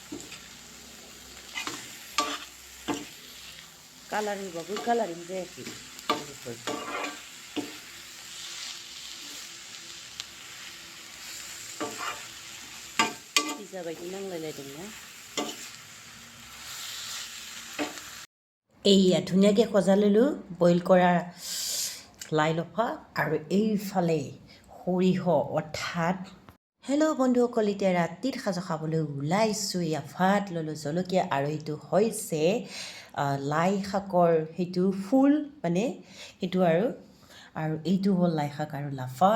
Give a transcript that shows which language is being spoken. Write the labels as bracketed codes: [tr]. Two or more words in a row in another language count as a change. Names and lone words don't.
[brx] कालार होबाबो कालारिं जायाखै लोगोफोर। पिजा बायदि नांलायलायदोंना। [as] এইয়া ধুনীয়াকৈ সজাই ল'লোঁ বইল কৰা লাই লফা আৰু এইফালে সৰিয়হ অৰ্থাৎ। হেল্ল' বন্ধুসকল, এতিয়া ৰাতিৰ সাজা খাবলৈ ওলাইছোঁ। এয়া ভাত ল'লোঁ, জলকীয়া, আৰু এইটো হৈছে লাই শাকৰ সেইটো ফুল মানে সেইটো আৰু এইটো হ'ল লাই শাক আৰু লাফা।